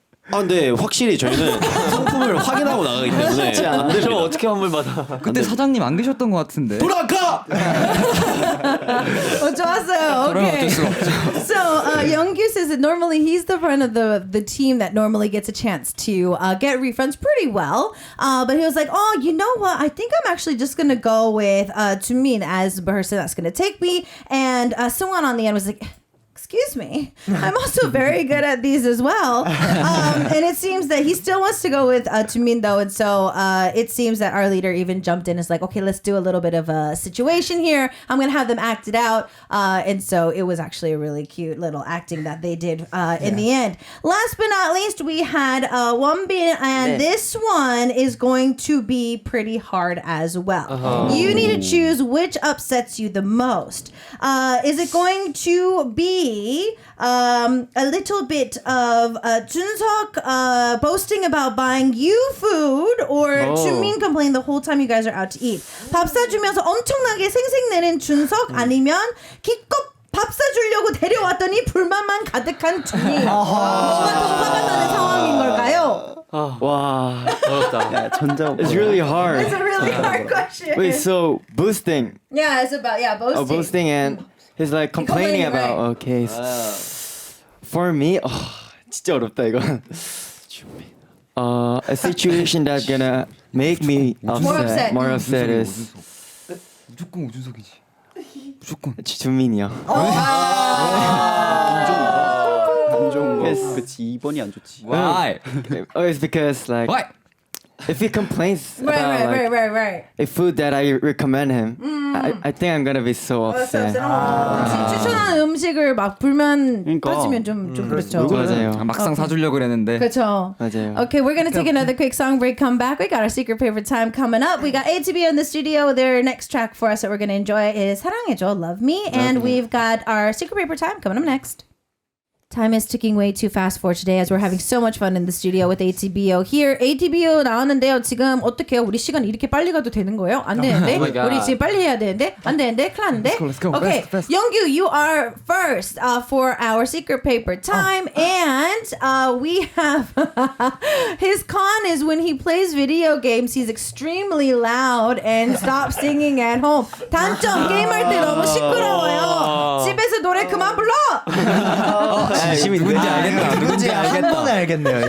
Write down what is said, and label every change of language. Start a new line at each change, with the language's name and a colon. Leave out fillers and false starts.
Korean: 근데 확실히 저희는 상품을 확인하고 나가기 때문에 안 됩니다. 저 어떻게 환불 받아? 그때 사장님 안 계셨던 것 같은데. 돌아가! 좋았어요.
English: Okay. So Younggu says that normally he's the front of the team that normally gets a chance to get refunds pretty well. But he was like, you know what? I think I'm actually just gonna go with Jimin as the person that's gonna take me. And Seungwon on the end was like, excuse me, I'm also very good at these as well. And it seems that he still wants to go with Jimin though. And so it seems that our leader even jumped in and is like, okay, let's do a little bit of a situation here. I'm going to have them act it out. And so it was actually a really cute little acting that they did in the end. Last but not least, we had Wonbin, and this one is going to be pretty hard as well. You need to choose which upsets you the most. Is it going to be a little bit of Junseok boasting about buying you food, or Junmin complaining the whole time you guys are out to eat?
Korean: 밥 사주면서 엄청나게 생색내는 준석, 아니면 기껏 밥 사주려고 데려왔더니 불만만 가득한 준이. 뭐가 더 화가 나는 상황인 걸까요? 와, 어렵다. 전자.
English: it's really hard. It's a really hard question. Wait, so boosting. Yeah, it's about boasting. Oh, boosting and he's like complaining about. right. Okay, for me,
Korean: 진짜 어렵다 이거.
English: A situation that's gonna make me upset. more upset is
Korean: 무조건 오준석이지. 무조건. 준민이요. 안 좋은 거. 그치 2번이 안 좋지.
English: Why? It's because like Why? if he complains Right, about like right. a food that I recommend him, I think I'm gonna be so upset.
Korean: 추천하는 음식을 막 불만 그러니까. 터지면 좀 그렇죠. 맞아요. 막상 사주려고 그랬는데. 그렇죠. 맞아요.
English: Okay, we're gonna take another quick song break. Come back. We got our secret paper time coming up. We got ATBO in the studio. Their next track for us that we're gonna enjoy is 사랑해줘, Love Me, and we've got our secret paper time coming up next. Time is ticking way too fast for today as we're having so much fun in the studio with ATBO here.
Korean: ATBO 나왔는데요. 지금 어떡해요? 우리 시간 이렇게 빨리 가도 되는 거예요? 안 되는데?
English: Oh my God.
Korean: 우리 지금 빨리 해야 되는데? 안 되는데? 큰일 났는데?
English: Let's go. Okay, Fast. Younggu, you are first for our secret paper time. And we have his con is when he plays video games, he's extremely loud and stops singing at home.
Korean: 단점, 게임할 때 너무 시끄러워요. 집에서 노래 그만 불러! 누군지 알겠다. 누군지 한 번에 알겠네요.